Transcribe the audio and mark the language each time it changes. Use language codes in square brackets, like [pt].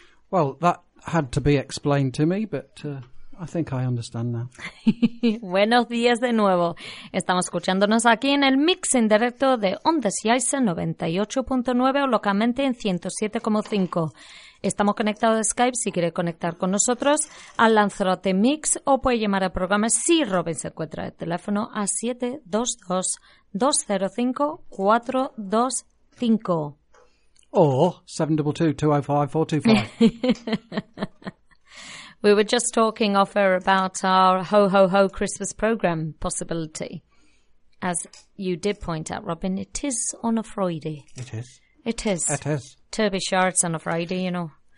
[en] Well, that had to be explained to me, but I think I understand now. [es] Buenos días de nuevo. Estamos escuchándonos aquí en el mix en directo de Ondas Yaisa 98.9 o localmente en 107.5. Estamos conectados a Skype, si quiere conectar con nosotros, al Lanzarote Mix o puede llamar al programa si Robin se encuentra el teléfono a 722-205-425. [en] Or 722-205-425. We were just talking off air about our Ho Ho Ho Christmas program possibility. As you did point out, Robin, it is on a Friday. It is. It is. It is. Turby Shards on a Friday, you know.